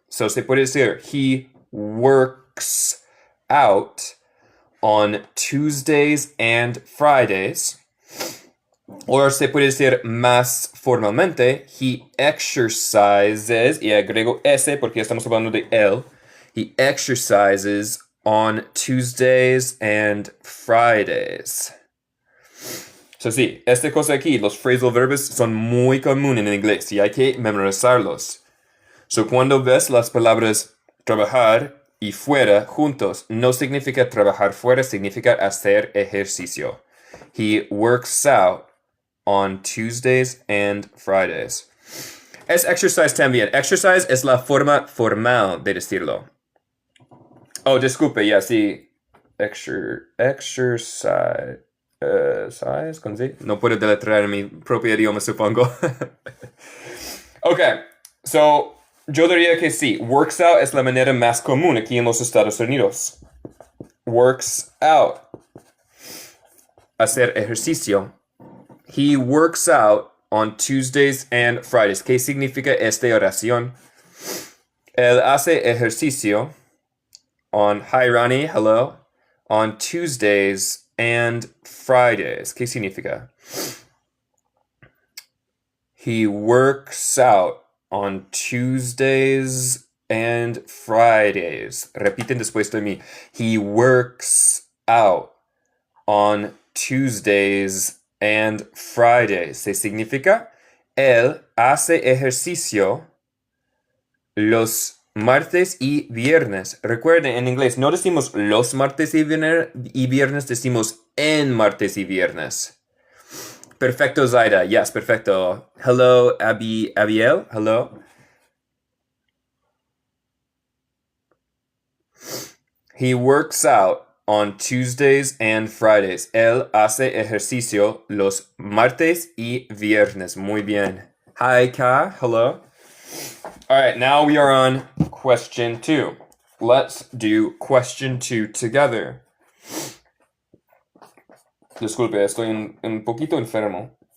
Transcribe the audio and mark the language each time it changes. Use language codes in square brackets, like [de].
[en] So, se puede decir, he works out on Tuesdays and Fridays. [es] O se puede decir más formalmente, he exercises, y agrego S porque estamos hablando de él. [en] He exercises on Tuesdays and Fridays. [es] So sí, esta cosa aquí, los phrasal verbs son muy comunes en inglés y hay que memorizarlos. So cuando ves las palabras trabajar y fuera juntos, no significa trabajar fuera, significa hacer ejercicio. [en] He works out on Tuesdays and Fridays. [es] Es exercise también. Exercise es la forma formal de decirlo. Oh, disculpe, ya sí. Exercise. ¿Sabes? ¿Con Z? No puedo deletrear en mi propio idioma, supongo. Ok, so, yo diría que sí. Works out es la manera más común aquí en los Estados Unidos. Works out. Hacer ejercicio. [en] He works out on Tuesdays and Fridays. [es] ¿Qué significa esta oración? Él hace ejercicio on, hi Ronnie, hello, on Tuesdays and Fridays. ¿Qué significa? [en] He works out on Tuesdays and Fridays. Repiten después de mí. He works out on Tuesdays and Fridays. [es] ¿Se significa? Él hace ejercicio los martes y viernes. Recuerden, en inglés no decimos los martes y viernes, decimos en martes y viernes. [en] Perfecto, Zaida. Yes, perfecto. Hello, Abiel. Hello. He works out on Tuesdays and Fridays. [es] Él hace ejercicio los martes y viernes. Muy bien. Hi, Ka. Hello. [en] All right, now we are on question 2. Let's do question 2 together. [es] Disculpe, estoy un poquito enfermo.